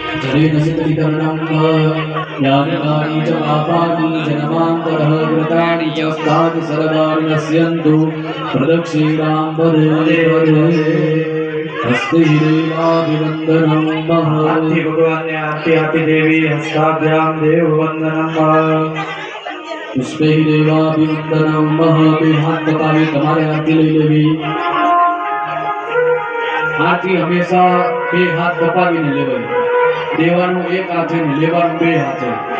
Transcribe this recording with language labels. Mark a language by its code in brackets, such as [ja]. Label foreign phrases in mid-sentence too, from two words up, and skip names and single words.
[sa] शरीर सिद्धीकरणं ज्ञानकारि च पापानि जन्मान्तरः कृतानि च स्थानि सर्वाणि नश्यन्तु प्रदक्षिणां पदे पदे हस्ते देवाभिवन्दनं [gu] આરતી ભગવાનને આરતી આપી દેવી [sa] हस्ताभ्याम देव वंदनम पुष्पे देवाभिवंदनं [gu] બે હાથ કપાવી તમારે આરતી લઈ લેવી આરતી હંમેશા બે હાથ કપાવીને લેવાય દેવાનું એક હાથે ને લેવાનું બે હાથે